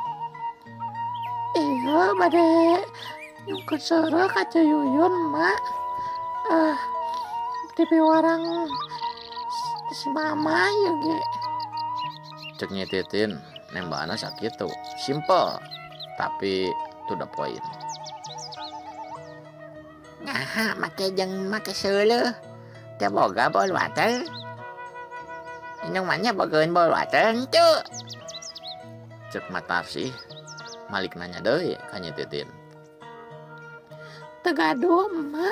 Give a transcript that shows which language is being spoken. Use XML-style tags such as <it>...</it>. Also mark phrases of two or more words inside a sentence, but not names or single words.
<su>Iya bade nyungkeun seureuh ka Ceyuyun, Mak. Tipe warang si mama ya ge. Cek Nyi Titin nembahna sakitu.</su> <en>Simple tapi to the point.</en> <su>Nah, make jeung make seuleuh. Teu boga</su> <en>bol water.</en> <su>Indung maneh bogeun</su> <en>bol water</en> <su>henteu. Cek Matarsi malik nanya deui ka Nyi Titin. Teu gaduh, Mak.</su>